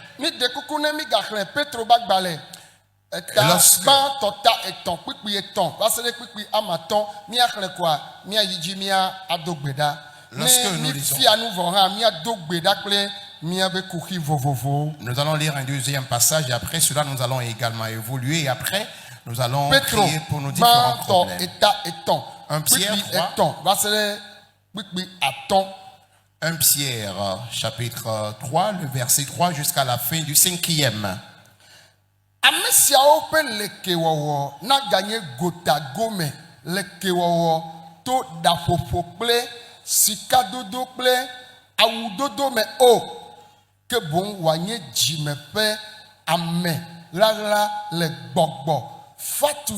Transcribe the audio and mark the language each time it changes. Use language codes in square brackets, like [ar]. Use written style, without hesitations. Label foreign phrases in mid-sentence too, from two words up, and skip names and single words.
[fr] Lorsque nous lisons, nous allons lire un deuxième passage et après cela nous allons également évoluer et après nous allons prier pour nos différents problèmes. 1 Pierre 3, 1 Pierre chapitre 3, le verset 3 jusqu'à la fin du 5e. [ee] Sikadodo kple awudodo me o ke bon wanye dzimeƒe ame ɣaɣla le gbɔgbɔ fatu